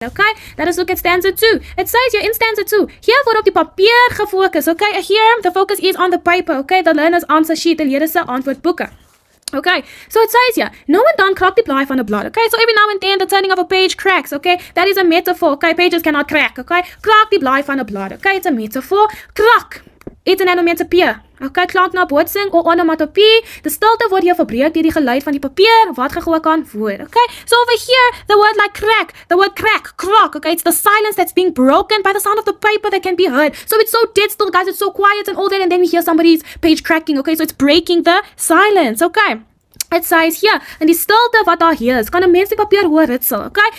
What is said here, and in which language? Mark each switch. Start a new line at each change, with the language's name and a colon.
English: Okay, let us look at stanza 2. It says here in stanza 2,
Afrikaans: hier word op die papier gefocus.
English: Okay, here the focus is on the paper. Okay, the learner's answer sheet, the
Afrikaans: leerder se antwoordboeke.
English: Okay, so it says here,
Afrikaans: no one dan kraak die blaai van 'n blad.
English: Okay, so every now and then the turning of a page cracks. Okay, that is a metaphor. Okay, pages cannot crack.
Afrikaans: Okay, kraak die blaai van 'n blad.
English: Okay, it's a metaphor. Kraak. It's an onomatopoeia.
Afrikaans: Okay, klank na botsing of onomatopie. Die stilte word hier verbreek deur die geluid van die papier wat gegooi kan word.
English: Okay, so over here, the word like crack, the word crack, crack. Okay, it's the silence that's being broken by the sound of the paper that can be heard. So it's so dead still, guys. It's so quiet and all that, and then we hear somebody's page cracking. Okay, so it's breaking the silence. Okay. It says here,
Afrikaans: in die stilte wat daar hier is, kan 'n mens die papier hoor ritsel, okay?